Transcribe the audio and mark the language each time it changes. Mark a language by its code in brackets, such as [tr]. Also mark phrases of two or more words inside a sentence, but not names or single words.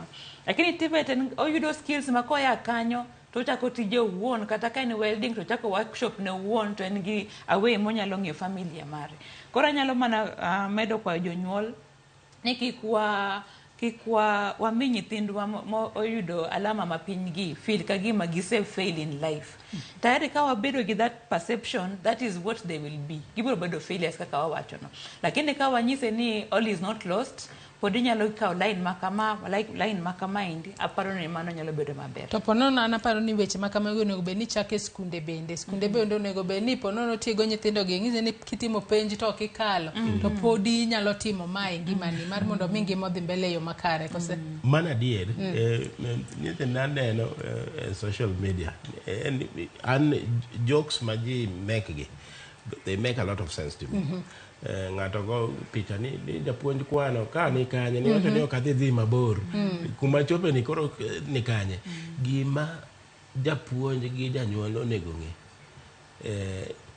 [luo] Lakini TVET oyudo skills ma koya kanyo to chako tije wuon, kata ka en welding to chako workshop ne wuon, to en gi away monyalo ng'iyo familia mare. Koro nyalo mana medo kwa jonyuol ni kikwa wami nyithindwa mo oyudo alama mapiny gi feel ka gima gise [en] fail in life. Tayari ka wabedo gi that perception, that is what they will be. [luo] Gibiro bedo failures kaka wawacho no. Lakini ka wanyise ni [en] all is not lost, [luo] podi nyalo kawo line makama indi, aparo ni mano nyalo bedo maber. To ponono anaparo ni weche makama onego bed ni chake skunde bende. Skunde bende onego bed ni ponono tiego nyithindo gi ng'ize ni kitimo penj to kikalo to podi nyalo timo mae ngimani mar mondo mi ngima odhi mbele yo makare kose. Mana dier nyithindo neno [en] social media and jokes maji make gi, they make a lot of sense to me. [luo] Ng'ato go picha ni japuonj kwano ka ni kanye ni wacho ni okadhi dhi mabor kuma chope ni koro ni kanye. Gima japuonj gi janyuol onego ng'e